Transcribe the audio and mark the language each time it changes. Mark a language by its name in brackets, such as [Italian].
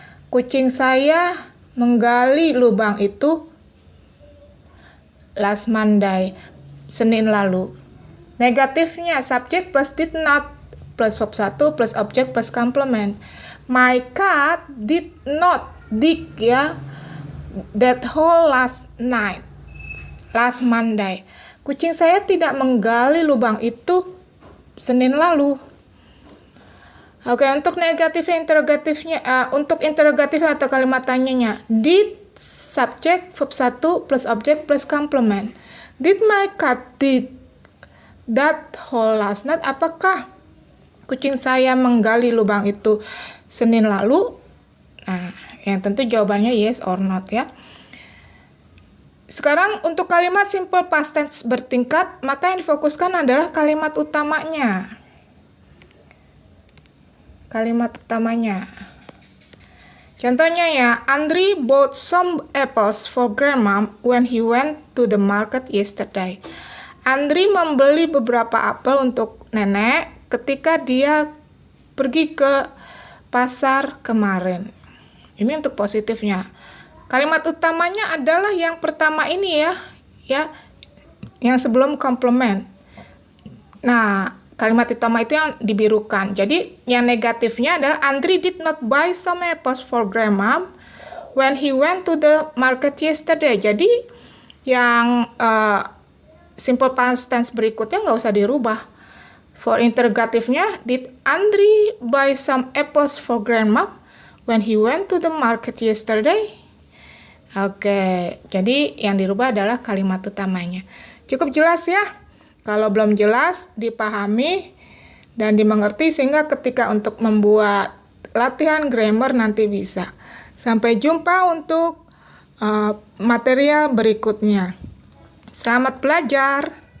[Indonesian] Kucing saya menggali lubang itu [English] last Monday, [Indonesian] Senin lalu. Negatifnya subject plus did not plus verb 1 plus object plus complement. [English] My cat did not dig [Indonesian] ya [English] that hole last Monday. [Indonesian] Kucing saya tidak menggali lubang itu Senin lalu. Oke, untuk negatifnya interrogatifnya untuk interrogatif atau kalimat tanyanya, did subject verb 1 plus object plus complement. [English] Did my cat dig that hole last night? [Indonesian] Apakah kucing saya menggali lubang itu Senin lalu? Nah, yang tentu jawabannya [English] yes or not [Indonesian] ya. Sekarang untuk kalimat simple past tense bertingkat, maka yang difokuskan adalah kalimat utamanya. Kalimat utamanya. Contohnya ya, [English] Andri bought some apples for grandma when he went to the market yesterday. [Indonesian] Andri membeli beberapa apel untuk nenek ketika dia pergi ke pasar kemarin. Ini untuk positifnya. Kalimat utamanya adalah yang pertama ini ya, yang sebelum complement. Nah, kalimat utama itu yang dibirukan. Jadi yang negatifnya adalah [English] Andri did not buy some apples for grandma when he went to the market yesterday. [Indonesian] Jadi yang simple past tense berikutnya nggak usah dirubah. [English] For [Indonesian] interrogatifnya, [English] did Andri buy some apples for grandma when he went to the market yesterday? [Indonesian] Oke, jadi yang dirubah adalah kalimat utamanya. Cukup jelas ya? Kalau belum jelas, dipahami dan dimengerti sehingga ketika untuk membuat latihan grammar nanti bisa. Sampai jumpa untuk material berikutnya. Selamat belajar!